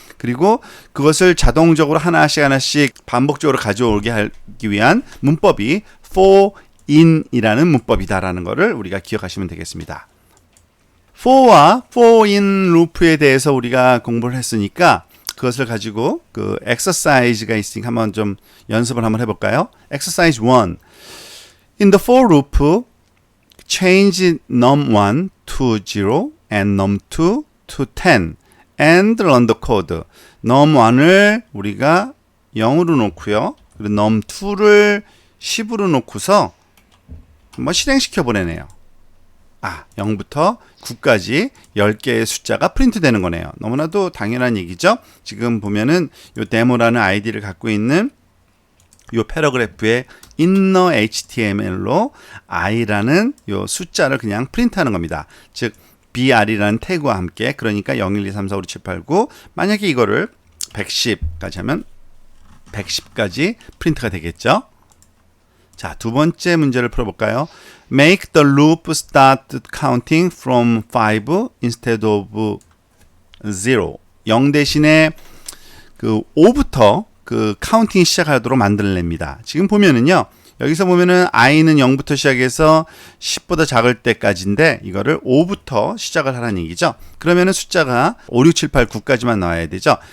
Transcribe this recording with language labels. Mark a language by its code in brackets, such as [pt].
[ko] 그리고 그것을 자동적으로 하나씩 반복적으로 가져오게 하기 위한 문법이 for in이라는 문법이다라는 것을 우리가 기억하시면 되겠습니다. for와 for in loop에 대해서 우리가 공부를 했으니까 그것을 가지고 그 exercise가 있으니까 한번 좀 연습을 한번 해볼까요? [en] exercise 1. In the for loop, change num1 to 0 and num2 to 10 and run the code. [ko] num1을 우리가 0으로 놓고요. 그리고 num2를 10으로 놓고서 한번 실행시켜 보내네요. 0부터 9까지 10개의 숫자가 프린트 되는 거네요. 너무나도 당연한 얘기죠. 지금 보면은 요 데모라는 아이디를 갖고 있는 요 패러그래프의 inner HTML로 i라는 요 숫자를 그냥 프린트하는 겁니다. 즉 br이라는 태그와 함께, 그러니까 0, 1, 2, 3, 4, 5, 6, 7, 8, 9 만약에 이거를 110까지 하면 110까지 프린트가 되겠죠. 자, 두 번째 문제를 풀어볼까요? [en] Make the loop start counting from 5 instead of 0. [ko] 0 대신에 그 5부터 그 카운팅이 시작하도록 만들어냅니다. 지금 보면은요, 여기서 보면은 i는 0부터 시작해서 10보다 작을 때까지인데 이거를 5부터 시작을 하라는 얘기죠. 그러면은 숫자가 5, 6, 7, 8, 9까지만 나와야 되죠.